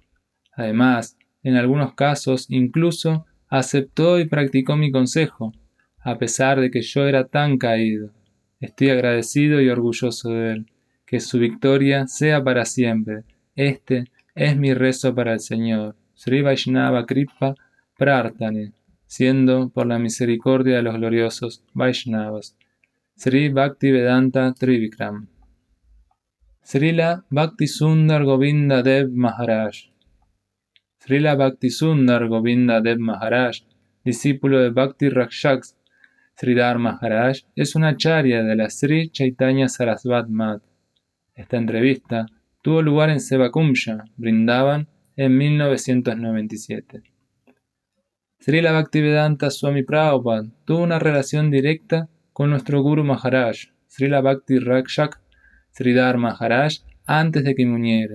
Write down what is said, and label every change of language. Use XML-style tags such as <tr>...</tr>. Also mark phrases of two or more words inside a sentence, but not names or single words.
<es>Además, en algunos casos incluso aceptó y practicó mi consejo, a pesar de que yo era tan caído. Estoy agradecido y orgulloso de él. Que su victoria sea para siempre. Este es mi rezo para el Señor. Sri Vaishnava Kripa Prarthane, siendo por la misericordia de los gloriosos Vaishnavas. Sri Bhaktivedanta Trivikram. Srila Bhaktisundar Govinda Dev Maharaj. Srila Bhaktisundar Govinda Dev Maharaj, discípulo de Bhakti Rakshak Sridhar Maharaj, es una acharya de la Sri Chaitanya Sarasvat Mat. Esta entrevista tuvo lugar en Sevakumsha, Vrindavan, en 1997. Srila Bhaktivedanta Swami Prabhupada tuvo una relación directa con nuestro Guru Maharaj, Srila Bhakti Rakshak Sridhar Maharaj, antes de que muriera.</es>